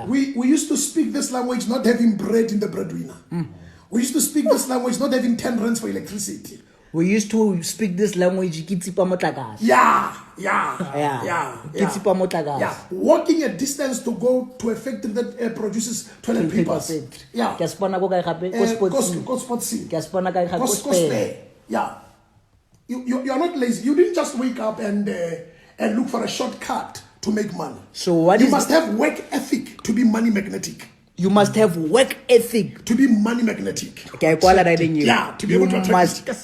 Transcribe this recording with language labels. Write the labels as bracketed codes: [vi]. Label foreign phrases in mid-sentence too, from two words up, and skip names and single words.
[en] We used to speak this language not having bread in the breadwinner. We used to speak this language not having 10 rands for electricity. We used to speak this language. Yeah. Yeah. Walking a distance to go to a factory that produces toilet papers. Yeah. [tn] Ke a spana go kae gape? Ko sportsing. Go sportsing. Ke a spana kae gape? Go [en] spare. Yeah. You are not lazy. You didn't just wake up and look for a shortcut to make money. So what you must have work ethic to be money magnetic. You must have work ethic to be money magnetic. Yeah, to be able to attract.